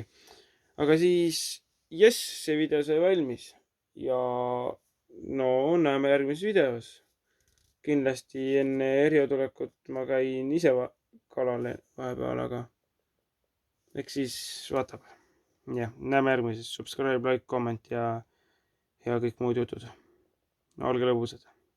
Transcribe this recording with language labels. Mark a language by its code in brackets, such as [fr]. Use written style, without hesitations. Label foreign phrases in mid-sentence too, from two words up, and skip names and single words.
[et] Aga siis, jess, see video sai valmis. Ja no näeme järgmises videos. Kindlasti enne Erjo tulekut ma käin ise kalale vahepeal, aga eks siis vaatab. Jah, näeme järgmises. [en] Subscribe, like, comment [et] ja kõik muud jutud. Olge lõbusad.